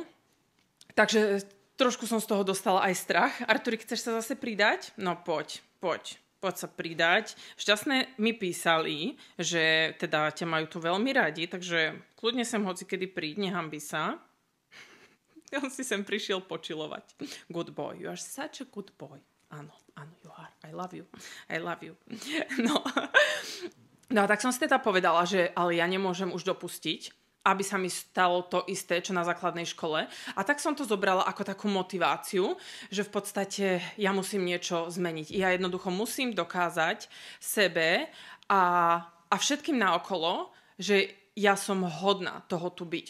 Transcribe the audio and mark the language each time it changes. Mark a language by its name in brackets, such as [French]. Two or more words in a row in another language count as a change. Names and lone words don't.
[Slovak] Takže trošku som z toho dostala aj strach. Arturík, chceš sa zase pridať? No poď sa pridať. Šťastné mi písali, že teda ťa majú tu veľmi radi, takže kľudne sem hoci kedy príď, nehanbi sa. On si sem prišiel počilovať. [English] Good boy, you are such a good boy. Áno, you are. I love you. [Slovak] No a tak som si teda povedala, že ale ja nemôžem už dopustiť, aby sa mi stalo to isté, čo na základnej škole. A tak som to zobrala ako takú motiváciu, že v podstate ja musím niečo zmeniť. Ja jednoducho musím dokázať sebe a všetkým naokolo, že ja som hodná toho tu byť.